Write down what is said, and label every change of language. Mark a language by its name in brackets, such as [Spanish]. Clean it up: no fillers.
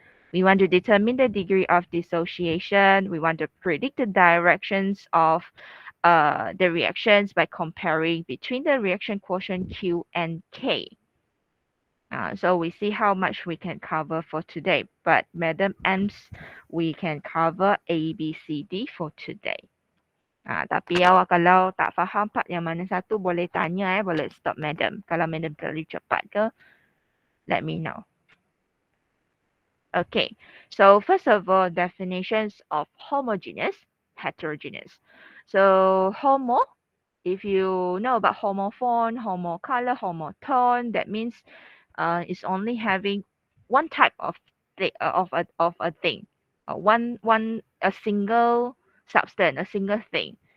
[English] We want to determine the degree of dissociation. We want to predict the directions of the reactions by comparing between the reaction quotient Q and K. So we see how much we can cover for today. But Madam M's, we can cover A, B, C, D for today. [Malay] Tapi awak kalau tak faham part yang mana satu, boleh tanya, boleh stop Madam. Kalau Madam terlalu cepat ke, [English] let me know. Okay, so first of all, definitions of homogeneous, heterogeneous. So homo, if you know about homophone, homocolor, homotone, that means it's only having one type of a thing, a single substance, a single thing.